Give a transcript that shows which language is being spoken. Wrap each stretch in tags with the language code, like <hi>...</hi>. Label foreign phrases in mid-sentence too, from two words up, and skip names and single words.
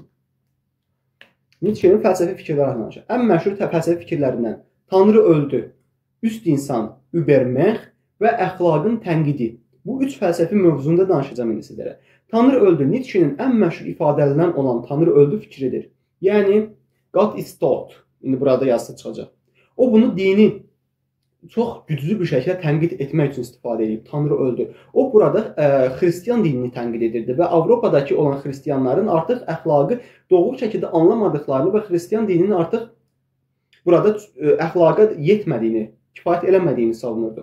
<az>Nietzsche'nin fəlsəfi fikirləri haqqında danışım. Ən məşhur fəlsəfi fikirlərindən Tanrı öldü, üst insan, Übermensch və əxlaqın tənqidi. Bu üç fəlsəfi mövzunda danışacağım indi sizlərə. Tanrı öldü, Nietzsche'nin ən məşhur ifadələnən olan Tanrı öldü fikridir. Yəni,</az> <en>God is dead.</en> <az>İndi burada yazısı çıxacaq. O bunu dini çox güclü bir şəkildə tənqid etmək üçün istifadə edib. Tanrı öldü. O burada xristian dinini tənqid edirdi və Avropadakı olan xristianların artıq əxlaqı doğru şəkildə anlamadıqlarını və xristian dininin artıq burada əxlaqa yetmədiyini, kifayət eləmədiyini savunurdu.</az>